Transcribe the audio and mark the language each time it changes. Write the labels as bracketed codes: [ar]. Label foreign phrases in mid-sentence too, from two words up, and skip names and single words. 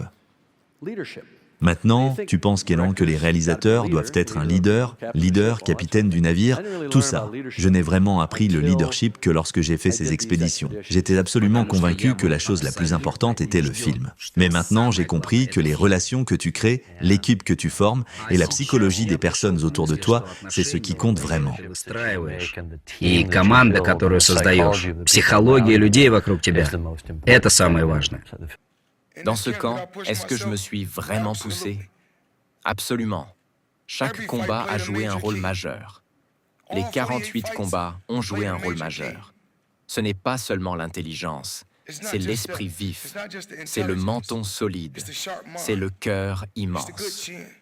[fr] Maintenant, tu penses, Kélan, que les réalisateurs doivent être un leader, capitaine du navire, tout ça. Je n'ai vraiment appris le leadership que lorsque j'ai fait ces expéditions. J'étais absolument convaincu que la chose la plus importante était le film. Mais maintenant, j'ai compris que les relations que tu crées, l'équipe que tu formes et la psychologie des personnes autour de toi, c'est ce qui compte vraiment. [ru] И команда, которую создаешь, психология людей вокруг тебя – это самое важное. [fr] Dans ce camp, est-ce que je me suis vraiment poussé? Absolument. Chaque combat a joué un rôle majeur. Les 48 combats ont joué un rôle majeur. Ce n'est pas seulement l'intelligence, c'est l'esprit vif, c'est le menton solide, c'est le cœur immense.